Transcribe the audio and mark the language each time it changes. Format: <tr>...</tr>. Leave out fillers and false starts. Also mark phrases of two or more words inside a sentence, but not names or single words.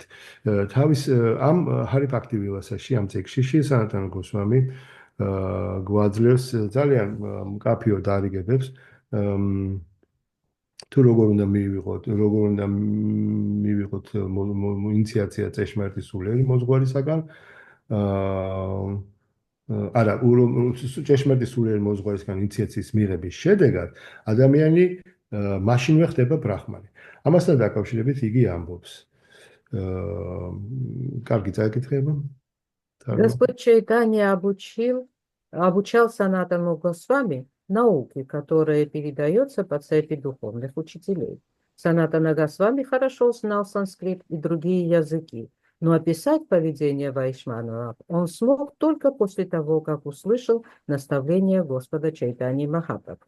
<ka>თავის ამ ჰარი ბhakti vilasაში ამ წიგნში სანატანა გოსვამი გვაძლევს ძალიან მკაფიო დარიგებებს თუ როგორ უნდა მივიღოთ ინიციაცია ჭეშმარიტი სულიერი მოძღვარისაგან არა ჭეშმარიტი სულიერი მოძღვარისგან ინიციაციის მიღების შედეგად ადამიანი მაშინვე ხდება ბრაჰმანი. ამასთან დაკავშირებით იგი ამბობს კარგი წაიკითხება.</ka> <ru>Господь Чайтанья обучал Санатану Госвами науке, которая передается по цепи духовных учителей. Санатана Госвами хорошо знал санскрит и другие языки, но описать поведение Вайшнавов он смог только после того, как услышал наставление Господа Чайтаньи Махапрабху.</ru>